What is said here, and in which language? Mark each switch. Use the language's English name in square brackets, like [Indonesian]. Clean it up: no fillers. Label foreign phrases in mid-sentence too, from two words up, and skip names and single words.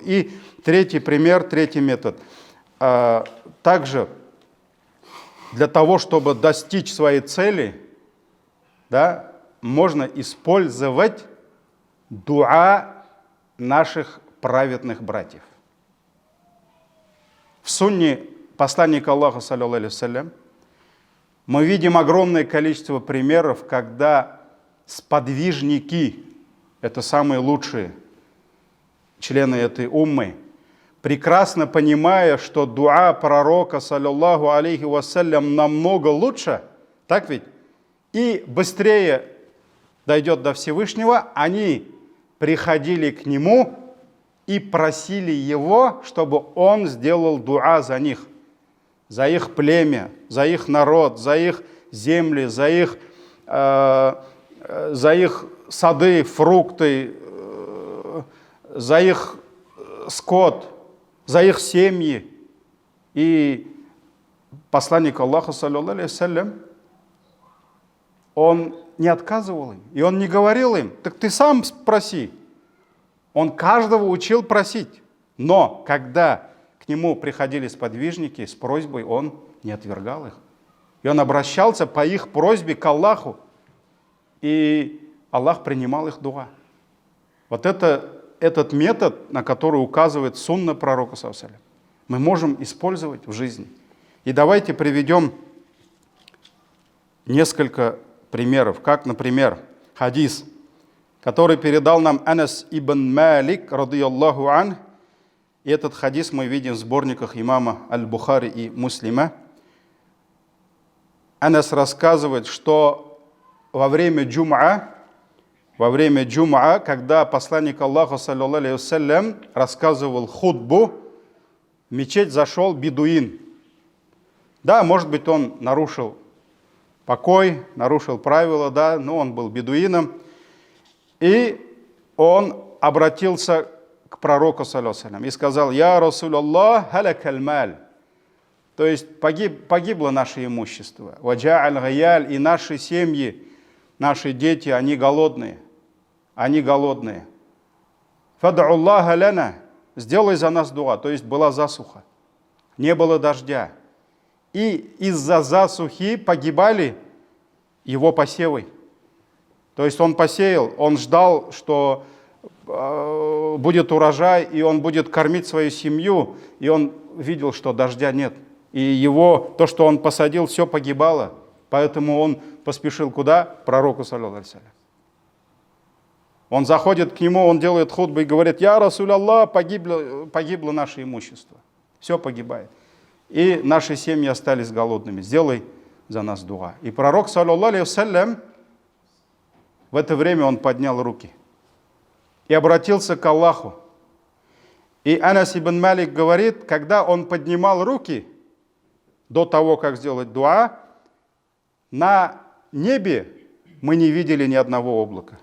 [Russian] И третий пример, третий метод. Также для того, чтобы достичь своей цели, да, можно использовать дуа наших праведных братьев. В сунне посланника Аллаха, [Arabic] صلى الله عليه وسلم, [Russian] мы видим огромное количество примеров, когда сподвижники, это самые лучшие члены этой уммы, прекрасно понимая, что дуа пророка, [Arabic] صلى الله عليه وسلم, [Russian] намного лучше, так ведь, и быстрее дойдет до Всевышнего, они приходили к нему и просили его, чтобы он сделал дуа за них, за их племя, за их народ, за их земли, за их сады, фрукты, за их скот, за их семьи. И посланник Аллаха, [Arabic] صلى الله عليه وسلم, [Russian] он не отказывал им, и он не говорил им: так ты сам спроси. Он каждого учил просить. Но когда к нему приходили сподвижники с просьбой, он не отвергал их. И он обращался по их просьбе к Аллаху. И Аллах принимал их дуа. Вот этот метод, на который указывает сунна пророка, [Arabic] صلى الله عليه وسلم, [Russian] мы можем использовать в жизни. И давайте приведем несколько примеров. Как, например, хадис, который передал нам Анас ибн Малик, [Arabic] رضي الله عن. [Russian] И этот хадис мы видим в сборниках имама Аль-Бухари и Муслима. Анас рассказывает, что во время джум'a, когда посланник Аллаха, [Arabic] صلى الله عليه وسلم, [Russian] рассказывал хутбу, в мечеть зашел бедуин. Да, может быть, он нарушил покой, нарушил правила, да, но он был бедуином. И он обратился к пророку, [Arabic] صلى الله عليه وسلم, [Russian] и сказал: [Arabic] «يا رسول الله، هلك المال». [Russian] То есть погибло наше имущество. [Arabic] «وجاع العيال», [Russian] и наши семьи, наши дети, они голодные. Они голодные. [Arabic] «فادع الله لنا», [Russian] сделай за нас дуа. То есть была засуха, не было дождя. И из-за засухи погибали его посевы. То есть он посеял, он ждал, что будет урожай, и он будет кормить свою семью, и он видел, что дождя нет. И его, то, что он посадил, все погибало. Поэтому он поспешил куда? К пророку, [Arabic] صلى الله عليه وسلم. [Russian] Он заходит к нему, он делает хутбу и говорит: [Arabic] «يا رسول الله, [Russian] погибло наше имущество». Все погибает. И наши семьи остались голодными. Сделай за нас дуа. И пророк, [Arabic] صلى الله عليه وسلم, [Russian] в это время он поднял руки и обратился к Аллаху. И Анас ибн Малик говорит, когда он поднимал руки, до того, как сделать дуа, на небе мы не видели ни одного облака.